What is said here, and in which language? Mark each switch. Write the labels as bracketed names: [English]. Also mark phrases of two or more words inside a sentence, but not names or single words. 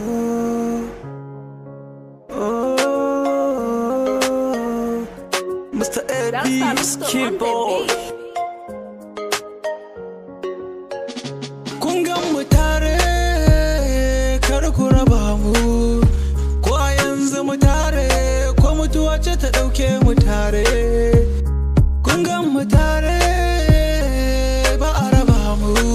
[English] Oh, oh, Mister That's Eddie's Saluto on the keyboard. beat. [Hausa] Kun gan mu tare, kar ku raba mu. Ko a yanzu mu tare, ko mutuwa ce ta ɗauke mu tare. Kun gan mu tare, ba a raba mu.